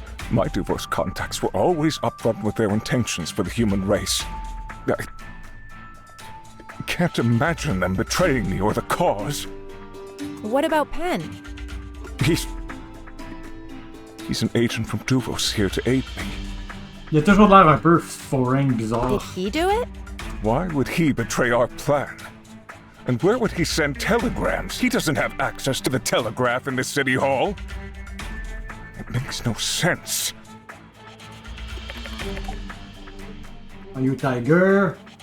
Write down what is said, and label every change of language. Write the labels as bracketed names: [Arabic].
[English] My Duvos contacts were always upfront with their intentions for the human race. I can't imagine them betraying me or the cause. What about Penn? He's an agent from Duvos here to aid me. [French] Il a toujours l'air un peu foreign, bizarre. [English] Did he do it? Why would he betray our plan? And where would he send telegrams? He doesn't have access to the telegraph in the city hall. It makes no sense. Are you Tiger?